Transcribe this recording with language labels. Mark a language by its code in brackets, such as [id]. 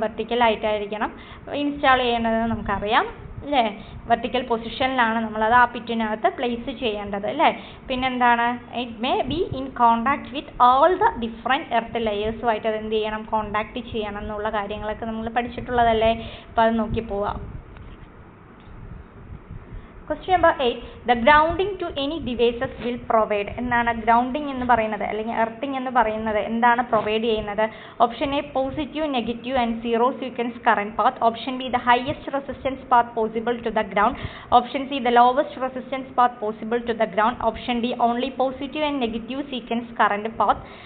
[ml] Vertical ആയിട്ടായിരിക്കണം install ചെയ്യേണ്ടത് നമുക്കറിയാം അല്ലേ. വെർട്ടിക്കൽ പൊസിഷനിലാണ് നമ്മളത് ആ പിറ്റിനകത്ത് പ്ലേസ് ചെയ്യേണ്ടത് അല്ലേ. പിന്നെന്താണ്? [en] it may be in contact with all the different earth ലെയേഴ്സുമായിട്ട് [ml] അത് എന്ത് ചെയ്യണം? കോണ്ടാക്ട് ചെയ്യണം എന്നുള്ള കാര്യങ്ങളൊക്കെ നമ്മൾ പഠിച്ചിട്ടുള്ളതല്ലേ. അപ്പോൾ അത് നോക്കി പോവാം. [en] Question number 8. The grounding to any devices will provide. [ml] എന്താണ് ഗ്രൗണ്ടിങ് എന്ന് പറയുന്നത് അല്ലെങ്കിൽ എർത്തിങ് എന്ന് പറയുന്നത് എന്താണ് പ്രൊവൈഡ് ചെയ്യുന്നത്? [en] option A positive, negative and zero sequence current path, option B the highest resistance path possible to the ground, option C the lowest resistance path possible to the ground, option D only positive and negative sequence current path,